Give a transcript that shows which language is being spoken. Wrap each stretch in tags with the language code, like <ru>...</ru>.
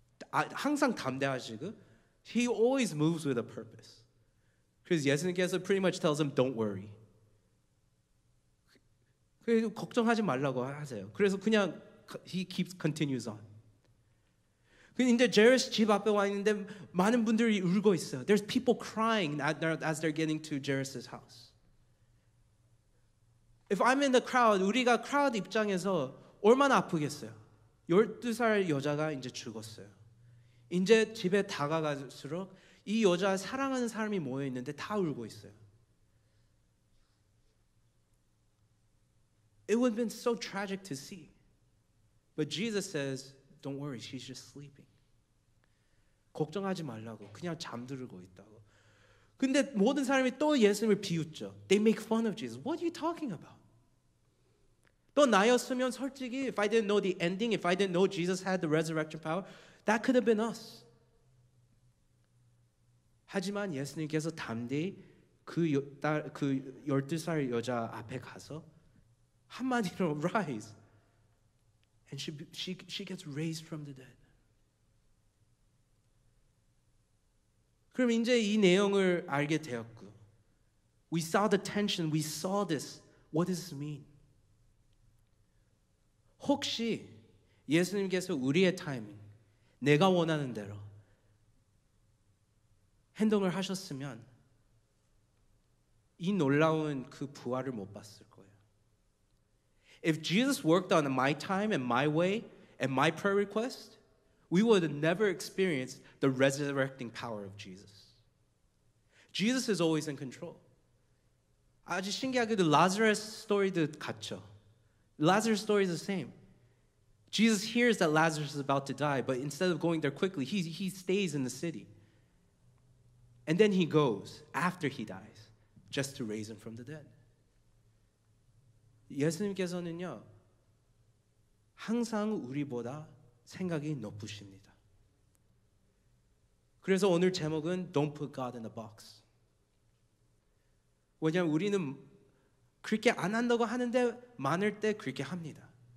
<ko>항상 담대하시고</ko> <en>He always moves with a purpose.</en> <ko>그래서 예수님께서</ko> <en>pretty much tells him don't worry.</en> <ko>그래서 걱정하지 말라고 하세요. 그래서 그냥</ko> <en>he continues on.</en> <ko>근데 제르스 집 앞에 와 있는데 많은 분들이 울고 있어요.</ko> <en>There's people crying as they're getting to Jairus' house. If I'm in the crowd,</en> <ko>우리가 크라우드 입장에서 얼마나 아프겠어요. 12살 여자가 이제 죽었어요. 이제 집에 다가갈수록 이 여자 사랑하는 사람이 모여 있는데 다 울고 있어요.</ko> <en>It would have been so tragic to see. But Jesus says, don't worry, she's just sleeping.</en> <ko>걱정하지 말라고. 그냥 잠들고 있다고. 근데 모든 사람이 또 예수님을 비웃죠.</ko> <en>They make fun of Jesus. What are you talking about?</en> <ko>또 나였으면 솔직히</ko> <en>if I didn't know the ending, if I didn't know Jesus had the resurrection power, that could have been us.</en> <ko>하지만 예수님께서 담대히 그 12살 여자 앞에 가서 한마디로 rise.</ko> <en>And she gets raised from the dead.</en> <ko>그럼 이제 이 내용을 알게 되었고</ko> <en>We saw the tension, we saw this. What does this mean?</en> <ko>혹시 예수님께서 우리의 타이밍, 내가 원하는 대로 행동을 하셨으면 이 놀라운 그 부활을 못 봤을 거예요.</ko> <en>If Jesus worked on my time and my way and my prayer request, we would have never experienced the resurrecting power of Jesus. Jesus is always in control.</en> <ko>아주 신기하게도 Lazarus story도 같죠.</ko> <en>Lazarus story is the same. Jesus hears that Lazarus is about to die, but instead of going there quickly, he stays in the city. And then he goes after he dies, just to raise him from the dead.</en> <ko>예수님께서는요, 항상 우리보다 생각이 높으십니다. 그래서 오늘 제목은</ko> <en>Don't put God in a box.</en> <ko>왜냐하면 우리는 그렇게 안 한다고 하는데 많을 때 그렇게 합니다.</ko>